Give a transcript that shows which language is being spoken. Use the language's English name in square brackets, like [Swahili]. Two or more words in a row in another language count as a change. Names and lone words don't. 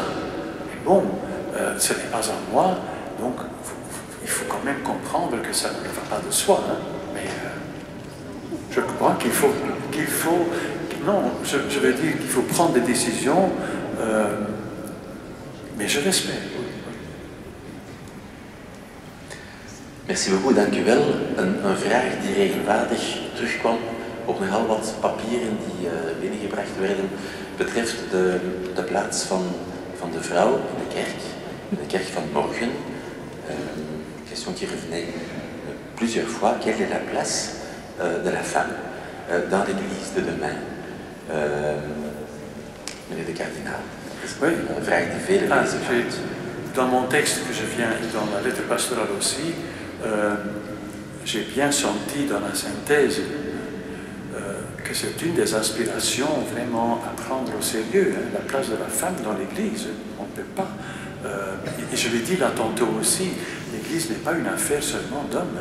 [French] Mais bon, ce n'est pas à moi, donc il faut quand même comprendre que ça ne va pas de soi. Hein, mais je crois qu'il faut, non, je veux dire qu'il faut prendre des décisions, mais je l'espère. Merci beaucoup, [Dutch] dank u wel. Een vraag die regelmatig terugkwam op nogal wat papieren die binnengebracht werden, betreft de plaats van de vrouw in de kerk van morgen. [French] Question qui revenait plusieurs fois. Quelle est la place de la femme dans l'église de demain? [Dutch] Meneer de kardinaal. [French] Oui. [Dutch] Een vraag die vele mensen heeft. [French] Dans mon texte que je viens, dans la lettre pastorale aussi, j'ai bien senti dans la synthèse que c'est une des aspirations vraiment à prendre au sérieux, hein, la place de la femme dans l'Église. On ne peut pas, et je l'ai dit là tantôt aussi, l'Église n'est pas une affaire seulement d'hommes.